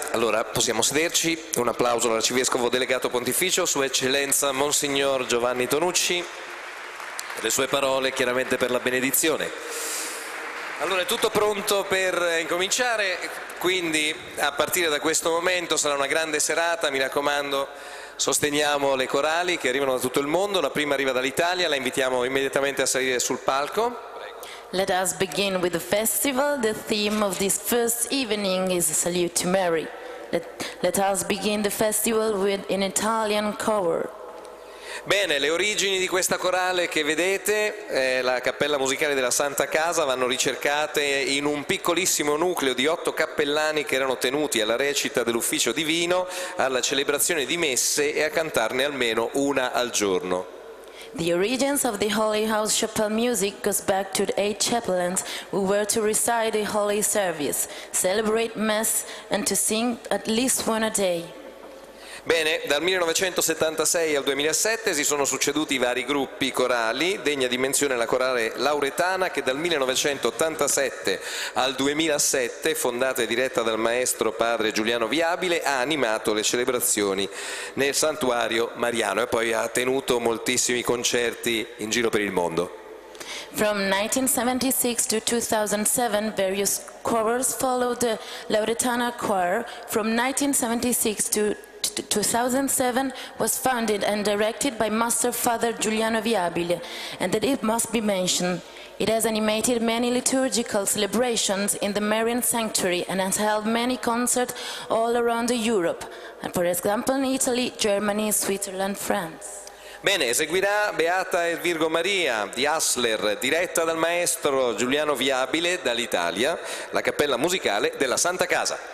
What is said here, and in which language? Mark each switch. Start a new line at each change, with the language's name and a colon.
Italian: Allora possiamo sederci. Un applauso all'Arcivescovo Delegato Pontificio, Sua Eccellenza Monsignor Giovanni Tonucci, per le sue parole, chiaramente per la benedizione. Allora è tutto pronto per incominciare, quindi a partire da questo momento sarà una grande serata, mi raccomando. Sosteniamo le corali che arrivano da tutto il mondo, la prima arriva dall'Italia, la invitiamo immediatamente a salire sul palco.
English: Let us begin with the festival. The theme of this first evening is a salute to Mary. Let us begin the festival with an Italian cover.
Italian: Bene, le origini di questa corale che vedete, la cappella musicale della Santa Casa, vanno ricercate in un piccolissimo nucleo di 8 cappellani che erano tenuti alla recita dell'ufficio divino, alla celebrazione di messe e a cantarne almeno una al giorno.
English: The origins of the Holy House Chapel music goes back to the 8 chaplains who were to recite the Holy Service, celebrate Mass and to sing at least one a day.
Italian: Bene, dal 1976 al 2007 si sono succeduti vari gruppi corali, degna di menzione la corale lauretana che dal 1987 al 2007, fondata e diretta dal maestro padre Giuliano Viabile, ha animato le celebrazioni nel santuario mariano e poi ha tenuto moltissimi concerti in giro per il mondo.
English: From 1976 to 2007, various chorals followed the Lauretana choir. From 1976 to 2007 was founded and directed by Master Father Giuliano Viabile, and that it must be mentioned. It has animated many liturgical celebrations in the Marian Sanctuary and has held many concerts all around Europe, and for example in Italy, Germany, Switzerland, France.
Italian: Bene, eseguirà Beata e Virgo Maria di Hassler, diretta dal maestro Giuliano Viabile dall'Italia, la cappella musicale della Santa Casa.